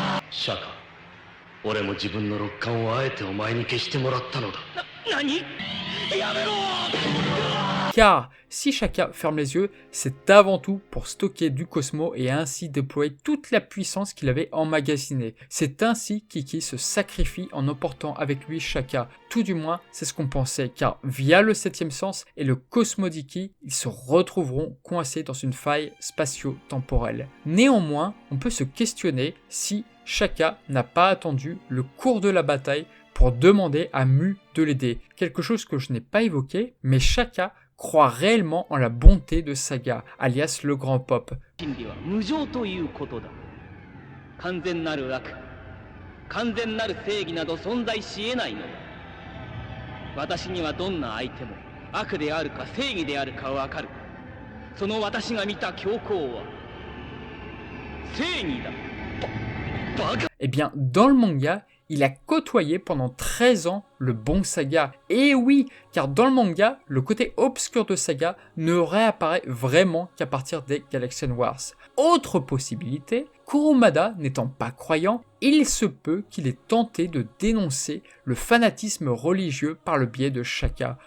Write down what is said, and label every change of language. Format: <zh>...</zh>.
<ja>Shaka, 俺も自分の六感をあえてお前に消してもらったのだ。何？やめろ！</ja> <fr>Car si Shaka ferme les yeux, c'est avant tout pour stocker du Cosmo et ainsi déployer toute la puissance qu'il avait emmagasinée. C'est ainsi qu'Iki se sacrifie en emportant avec lui Shaka. Tout du moins, c'est ce qu'on pensait, car via le 7e sens et le Cosmo d'Iki, ils se retrouveront coincés dans une faille spatio-temporelle. Néanmoins, on peut se questionner si Shaka n'a pas attendu le cours de la bataille pour demander à Mu de l'aider. Quelque chose que je n'ai pas évoqué, mais Shaka croit réellement en la bonté de Saga, alias le grand pop.</fr> <ja>真理は無常ということだ。完全なる悪、完全なる正義など存在し得ないのだ。私にはどんな相手も悪であるか正義であるかわかる。その私が見た教皇は正義だ。バカ。</ja> <fr>Eh bien, dans le manga, il a côtoyé pendant 13 ans le bon Saga. Et oui, car dans le manga, le côté obscur de Saga ne réapparaît vraiment qu'à partir des Galaxian Wars. Autre possibilité, Kurumada n'étant pas croyant, il se peut qu'il ait tenté de dénoncer le fanatisme religieux par le biais de Shaka.</fr>